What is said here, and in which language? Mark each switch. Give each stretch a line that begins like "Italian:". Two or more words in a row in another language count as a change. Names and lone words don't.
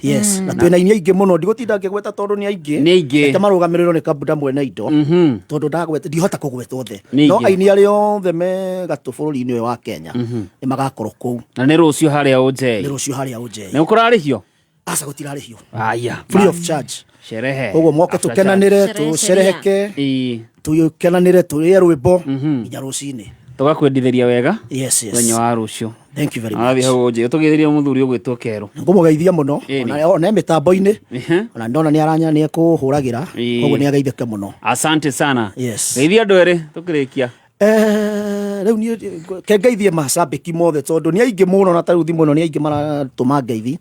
Kikuyu: Yes, na twina inya ingĩ mũno ndigũtinda ngĩgweta tondũ nĩ aingĩ. Nĩ aingĩ. Ete marũgamĩrĩrwo nĩ Kabuda mwene indo. Tondũ ndagweta ndihota kũgweta othe. Nĩ No aingĩ. aini arĩa othe me gatũ bũrũri-inĩ ũyũ wa Kenya nĩ magakorwo kũu. Na nĩ rũcio harĩa OJ. Nĩ rũcio harĩa OJ. Nĩ ũkũrarĩhio? Aca gũtirarĩhio. Aya.
English: Free of charge.
Kikuyu: Sherehe. Koguo moke tũkenanĩre tũcereheke. Tũkenanĩre tũrĩe rwĩmbo nginya rũcinĩ. Tugakwendithĩria wega.
English: Yes, yes.
Kikuyu: Mũthenya wa rũcio.
English: Thank you very much.
Kikuyu: Athi hau OJ ũtũgeithĩrie mũthuri ũgwĩtwo Kerũ. Ngũmũgeithia mũno. Ona mĩtambo-inĩ. Ona ndona nĩ aranya nĩ ekũhũragĩra. Koguo nĩ ageithĩke mũno.
Swahili: Asante sana.
Kikuyu: Yes. Geithia andũ erĩ tũkĩrĩkia. Rĩu niĩ ngeithie macambĩki mothe tondũ nĩ aingĩ mũno na tarĩu thimũ ĩno nĩ aingĩ maratũma ngeithi.